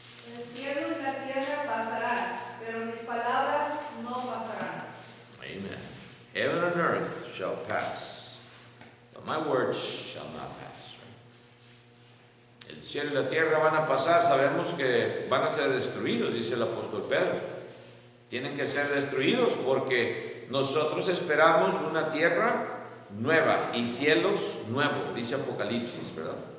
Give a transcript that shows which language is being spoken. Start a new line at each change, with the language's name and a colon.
Spanish: El cielo y la tierra pasarán, pero mis palabras no pasarán. Amen.
English: Heaven and earth shall pass, but my words shall not pass.
Spanish: El cielo y la tierra van a pasar. Sabemos que van a ser destruidos, dice el apóstol Pedro. Tienen que ser destruidos porque nosotros esperamos una tierra nueva y cielos nuevos, dice Apocalipsis, ¿verdad?